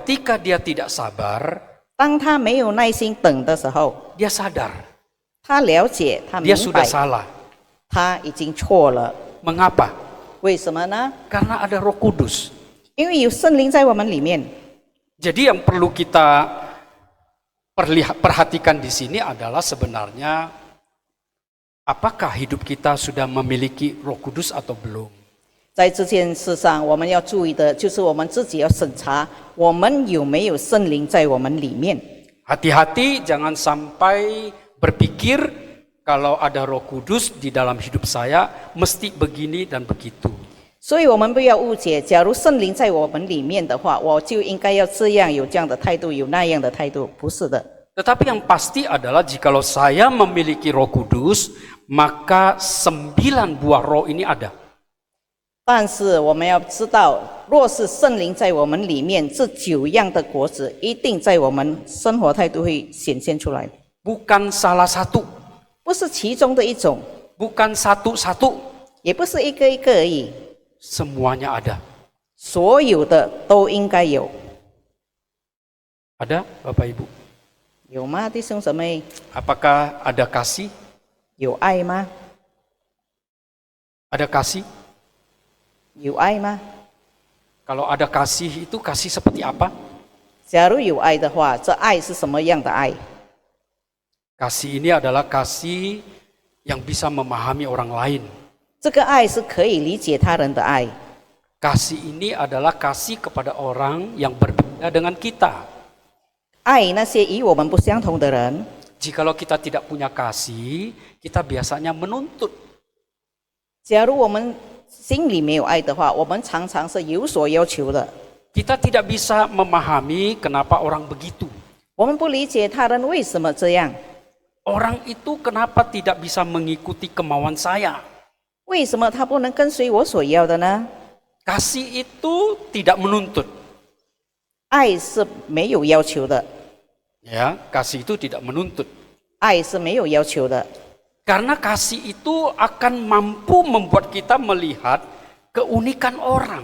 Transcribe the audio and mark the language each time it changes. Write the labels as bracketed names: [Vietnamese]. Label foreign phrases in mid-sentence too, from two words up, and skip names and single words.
[Indonesian] ketika dia tidak sabar, [Chinese] 当他没有耐心等的时候， [Indonesian] dia sadar [Chinese] 他了解，他 [Indonesian] dia [Chinese] 明 [Indonesian] sudah [Chinese] 白， [Indonesian] salah. [Chinese] 他已经错了。 [Indonesian] Mengapa? [Chinese] 为什么呢？ [Indonesian] Karena ada Roh Kudus. [Chinese] 因为有圣灵在我们里面。 [Indonesian] Jadi yang perlu kita perhatikan di sini adalah sebenarnya apakah hidup kita sudah memiliki Roh Kudus atau belum? [Chinese] 在这件事上，我们要注意的就是我们自己要审查，我们有没有圣灵在我们里面。 [Indonesian] Hati-hati jangan sampai berpikir kalau ada Roh Kudus di dalam hidup saya mesti begini dan begitu. [Chinese] 所以我们不要误解，假如圣灵在我们里面的话，我就应该要这样有这样的态度，有那样的态度，不是的。 [Indonesian] Tetapi yang pasti adalah jikalau saya memiliki Roh Kudus, maka 9 buah roh ini ada. [Chinese] 但是我们要知道，若是圣灵在我们里面，这9样的果子一定在我们生活态度会显现出来， [Indonesian] Bukan salah satu, [Chinese] 不是其中的一种， [Indonesian] bukan satu-satu, [Chinese] 也不是一个一个而已， [Indonesian] semuanya ada. [Chinese] 所有的都应该有。 [Indonesian] Ada Bapak Ibu? [Chinese] 有吗，弟兄姊妹？ [Indonesian] Apakah ada kasih? [Chinese] 有爱吗？ [Indonesian] Ada kasih? [Chinese] 有爱吗？ [Indonesian] Kalau ada kasih itu kasih seperti apa? [Chinese] 假如有爱的话，这爱是什么样的爱？ [Indonesian] Kasih ini adalah kasih yang bisa memahami orang lain. [Chinese] 这个爱是可以理解他人的爱。 [Indonesian] Kasih ini adalah kasih kepada orang yang berbeda dengan kita. [Chinese] 爱那些与我们不相同的人。 [Indonesian] Jikalau kita tidak punya kasih, kita biasanya menuntut. [Chinese] 假如我们心里没有爱的话，我们常常是有所要求的。 [Indonesian] Kita tidak bisa memahami kenapa orang begitu. [Chinese] 我们不理解他人为什么这样， [Indonesian] Orang itu kenapa tidak bisa mengikuti kemauan saya? [Chinese] 为什么他不能跟随我所要的呢？ [Indonesian] Kasih itu tidak menuntut. [Chinese] 爱是没有要求的， [Indonesian] Ya, kasih itu tidak menuntut. [Chinese] 爱是没有要求的， [Indonesian] Karena kasih itu akan mampu membuat kita melihat keunikan orang.